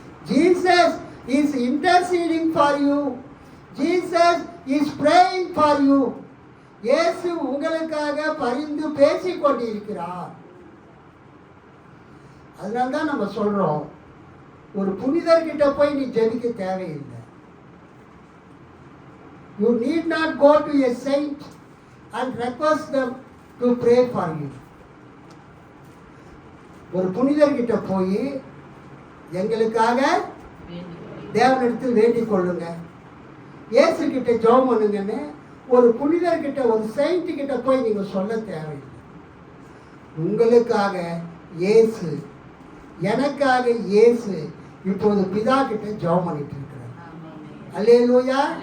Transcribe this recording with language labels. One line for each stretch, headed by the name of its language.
English: Jesus is interceding for you. Jesus is praying for you.
Tamil: இயேசு உங்களுக்காக பரிந்து பேசிக் கொண்டிருக்கிறார். அதனால்தான் நம்ம சொல்றோம், ஒரு புனிதர்கிட்ட போய் நீ ஜெபிக்க தேவையில்லை.
English: You need not go to a saint and request them to pray for you.
Tamil: ஒரு புனிதர்கிட்ட போய் எங்களுக்காக தேவனிடத்தில் வேண்டிக் கொள்ளுங்க, இயேசு கிட்ட ஜெபம் பண்ணுங்கன்னு ஒரு புனிதர்கிட்ட, ஒரு செயின்ட் கிட்ட போய் நீங்க சொல்ல தேவையில்லை. உங்களுக்காக இயேசு, எனக்காக இயேசு இப்போது பிதா கிட்ட ஜெபம் பண்ணிட்டு இருக்கிறார். அல்லேலூயா.